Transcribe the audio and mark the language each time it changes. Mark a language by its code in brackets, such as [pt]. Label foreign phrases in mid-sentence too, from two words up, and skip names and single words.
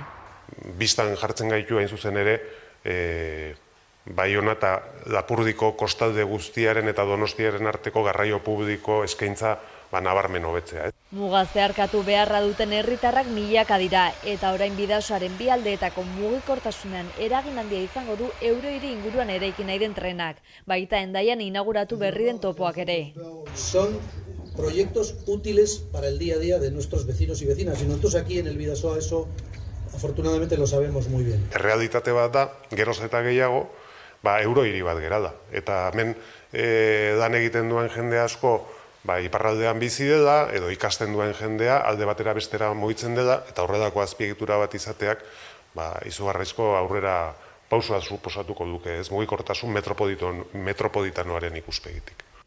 [eu] Bistan jartzen gaitu hain zuzen ere, Baiona eta Lapurdiko kostalde guztiaren eta Donostiaren arteko garraio publiko eskaintza nabarmen hobetzea. Muga zeharkatu beharra duten herritarrak milaka dira eta orain bidasoaren bi aldeetako mugikortasunean eragin handia izango du Eurohiri inguruan eraiki nahi den trenak, baita Hendaian inauguratu berri den topoak ere. [es] Son proyectos útiles para el día a día de nuestros vecinos y vecinas, y nosotros aquí en el Bidasoa eso afortunadamente lo sabemos muy bien. [eu] Errealitate bat da, geroz eta gehiago, Eurohiri bat gera da. Eta hemen lan egiten duen jende asko iparraldean bizi dela, edo ikasten duen jendea alde batera bestera mugitzen dela, eta horredako azpiegitura bat izateak izugarrizko aurrera pausua suposatuko duke, ez mugikortasun metropolitanoaren ikuspegitik.